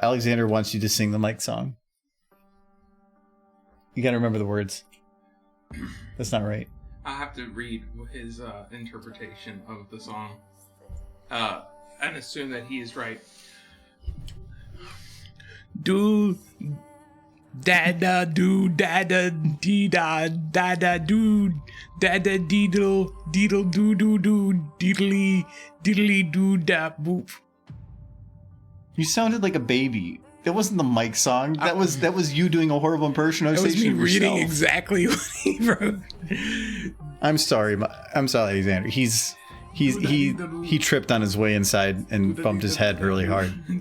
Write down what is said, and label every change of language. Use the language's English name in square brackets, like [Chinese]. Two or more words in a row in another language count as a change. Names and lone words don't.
[English] Alexander wants you to sing the Mike song. You got to remember the words. That's not right. I have to read his interpretation of the song. And assume that he is right. Do... Da-da do da-da dee-da da-da do da-da deedle deedle doo doo doo deedly deedly doo da boop. You sounded like a baby. That wasn't the Mike song. That was you doing a horrible impersonation. That was me of reading yourself. exactly what he wrote. I'm sorry, Alexander. He tripped on his way inside and bumped his head really hard.